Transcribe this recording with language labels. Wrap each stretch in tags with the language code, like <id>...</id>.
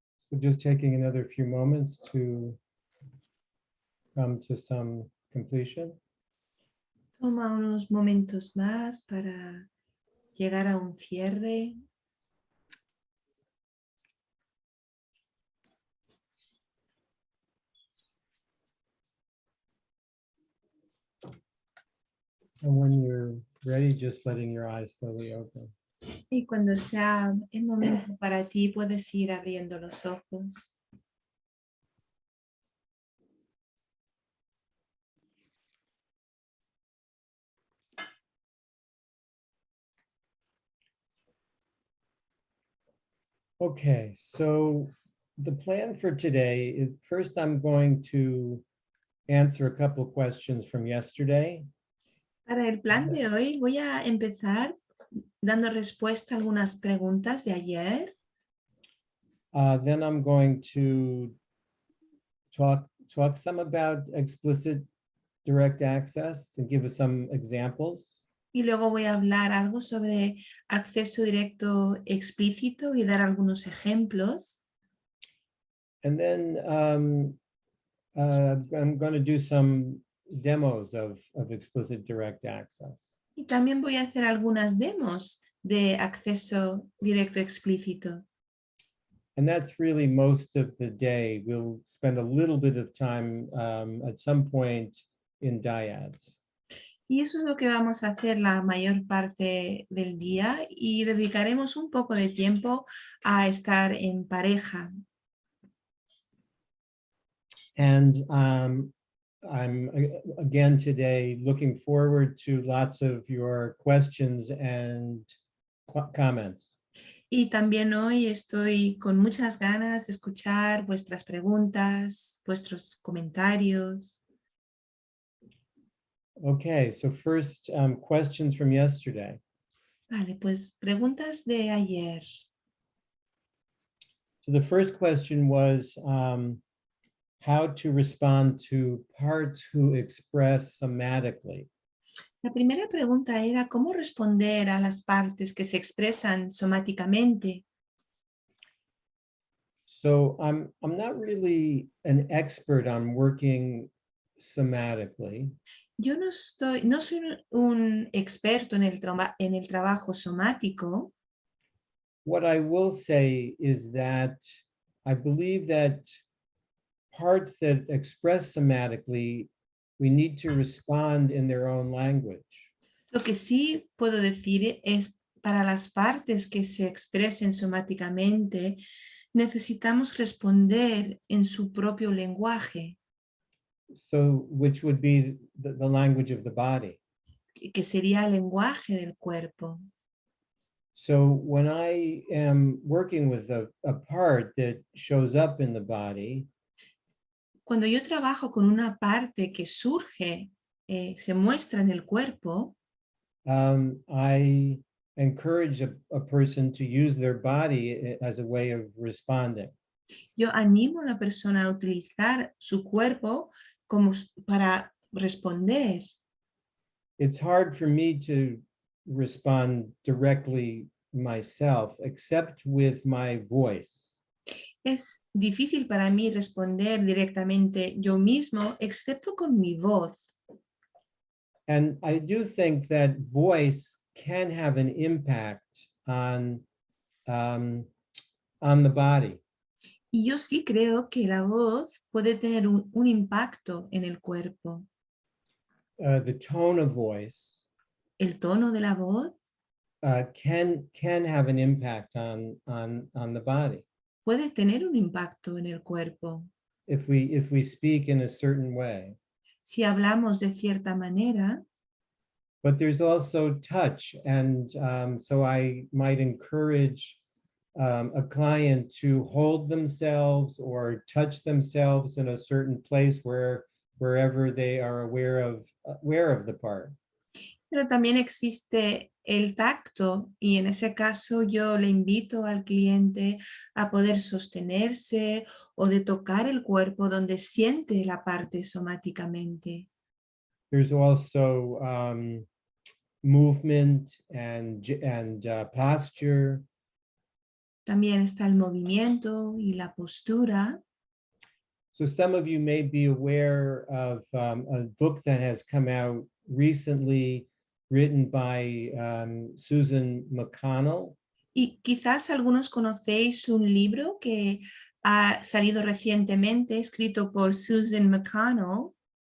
<en>So just taking another few moments to come to some completion.</en> <es>Toma unos momentos más para llegar a un cierre.</es> <en>And when you're ready, just letting your eyes slowly open.</en> <es>Y cuando sea el momento para ti, puedes ir abriendo los ojos.</es> <en>Okay, so the plan for today is first I'm going to answer a couple questions from yesterday.</en> <es>Para el plan de hoy voy a empezar dando respuesta a algunas preguntas de ayer.</es> <en>Then I'm going to talk some about explicit direct access and give us some examples.</en> <es>Y luego voy a hablar algo sobre acceso directo explícito y dar algunos ejemplos.</es> <en>And then I'm going to do some demos of explicit direct access.</en> <es>Y también voy a hacer algunas demos de acceso directo explícito.</es> <en>And that's really most of the day. We'll spend a little bit of time at some point in dyads.</en> <es>Y eso es lo que vamos a hacer la mayor parte del día y dedicaremos un poco de tiempo a estar en pareja.</es> <en>And I'm again today looking forward to lots of your questions and comments.</en> <es>Y también hoy estoy con muchas ganas de escuchar vuestras preguntas, vuestros comentarios.</es> <en>Okay, so first questions from yesterday.</en> <es>Vale, pues preguntas de ayer.</es> <en>So the first question was how to respond to parts who express somatically.</en> <es>La primera pregunta era cómo responder a las partes que se expresan somáticamente.</es> <en>So I'm not really an expert on working somatically.</en> <es>Yo no soy un experto en el trabajo somático.</es> <en>What I will say is that I believe that parts that express somatically, we need to respond in their own language.</en> <es>Lo que sí puedo decir es para las partes que se expresen somáticamente, necesitamos responder en su propio lenguaje,</es> <en>So, which would be the language of the body.</en> <es>que sería el lenguaje del cuerpo.</es> <en>So when I am working with a part that shows up in the body,</en> <es>Cuando yo trabajo con una parte que surge, se muestra en el cuerpo,</es> <en>I encourage a person to use their body as a way of responding.</en> <es>yo animo a la persona a utilizar su cuerpo para responder.</es> <en>It's hard for me to respond directly myself, except with my voice.</en> <es>Es difícil para mí responder directamente yo mismo, excepto con mi voz.</es> <en>And I do think that voice can have an impact on the body.</en> <es>Y yo sí creo que la voz puede tener un impacto en el cuerpo.</es> <en>The tone of voice</en> <es>El tono de la voz</es> <en>can have an impact on the body</en> <es>puede tener un impacto en el cuerpo.</es> <en>if we speak in a certain way.</en> <es>Si hablamos de cierta manera,</es> <en>But there's also touch, and so I might encourage a client to hold themselves or touch themselves in a certain place wherever they are aware of the part.</en> <es>pero también existe el tacto y en ese caso yo le invito al cliente a poder sostenerse o de tocar el cuerpo donde siente la parte somáticamente.</es> <en>There's also movement and posture.</en> <es>También está el movimiento y la postura.</es> <en>So some of you may be aware of a book that has come out recently, written by Susan McConnell.</en> <es>Y quizás algunos conocéis un libro que ha salido recientemente, escrito por Susan McConnell,</es>